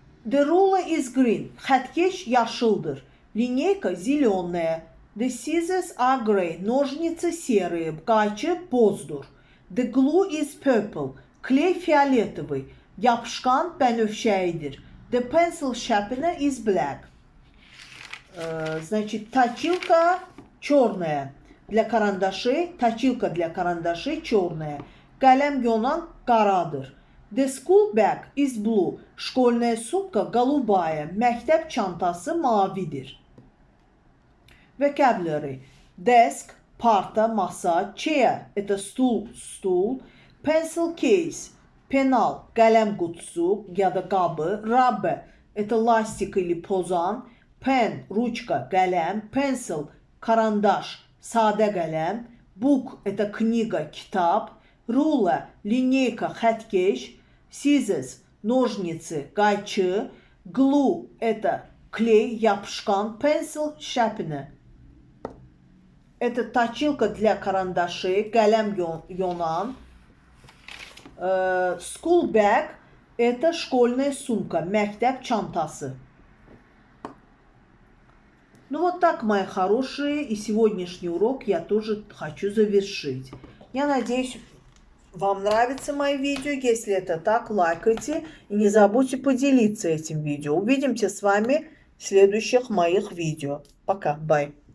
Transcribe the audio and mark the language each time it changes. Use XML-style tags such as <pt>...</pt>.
<en>The ruler is green.</en> <az>Xətkeş yaşıldır.</az> <ru>Lineyka зеленая.</ru> <en>The scissors are gray.</en> <ru>Ножницы серые.</ru> <az>Qayçı bozdur.</az> <en>The glue is purple.</en> <ru>Клей фиолетовый.</ru> <az>Yapışqan bənövşəyidir.</az> <en>The pencil sharpener is black.</en> <ru>Значит, точилка черная для карандашей. Точилка для карандашей черная.</ru> <az>Qələm yonan qaradır.</az> <en>The school bag is blue.</en> <ru>Школьная сумка голубая.</ru> <az>Məktəb çantası mavidir. Vocabulary.</az> <en>Desk, parta, masa. Chair, это stул.</en> <az>Pencil case, penal, qələm qutusu ya da qabı.</az> <en>Rubber, это lastik или pozan. Pen, ручка, qələm. Pencil, karandaş, sadə qələm. Book, это kniga, kitab. Ruler, lineyka, xətkeş. Scissors, ножницы, qayçı.</en> <ru>Glue, это клей, yapışqan.</ru> <en>Pencil, sharpener.</en> <ru>Это точилка для карандашей, qələm yonan. School bag – это школьная сумка, məktəb çantası. Ну вот так, мои хорошие, и сегодняшний урок я тоже хочу завершить. Я надеюсь, вам нравятся мои видео. Если это так, лайкайте и не забудьте поделиться этим видео. Увидимся с вами в следующих моих видео.</ru> <en>Пока, бай.</en>